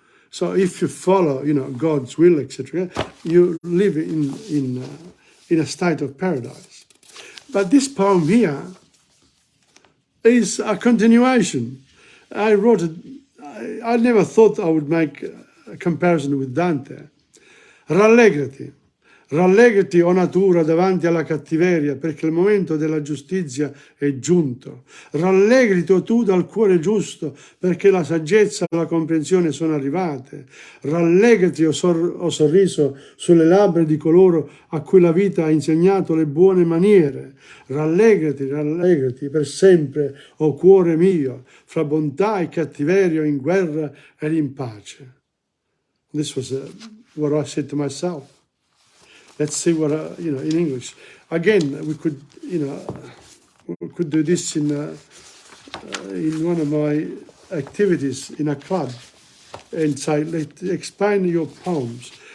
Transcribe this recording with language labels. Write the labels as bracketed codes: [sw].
[en] So if you follow, you know, God's will, etc., you live in a state of paradise. But this poem here is a continuation. I wrote it, I never thought I would make a comparison with Dante. [it] Rallegrati. Rallegrati, o natura, davanti alla cattiveria, perché il momento della giustizia è giunto. Rallegrati, o tu, dal cuore giusto, perché la saggezza e la comprensione sono arrivate. Rallegrati, o sorriso, sulle labbra di coloro a cui la vita ha insegnato le buone maniere. Rallegrati, rallegrati, per sempre, o cuore mio, fra bontà e cattiveria, in guerra ed in pace. [en] This was what I said to myself. Let's see what, you know, in English. Again, we could, you know, we could do this in one of my activities in a club and say, explain your poems.